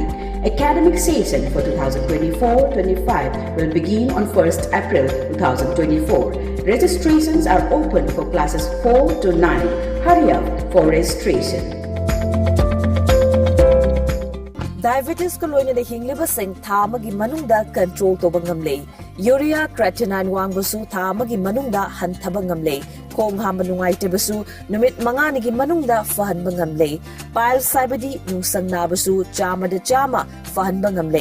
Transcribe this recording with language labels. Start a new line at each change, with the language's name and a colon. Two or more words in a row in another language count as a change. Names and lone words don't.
English: Academic session for 2024-25 will begin on 1st April 2024. Registrations are open for classes 4 to 9. Hurry up for registration.
Manipuri: Diabetes ko loina de hingliba sing tha amagi manungda control toba ngamle.
English: Urea creatinine
Manipuri: wangbusu tha amagi manungda hanthaba ngamle. Khong hamba nungaitebasu numit manganigi manungda fahanba ngamle. Piles saibadi nungsang nabasu chama da chama fahanba ngamle.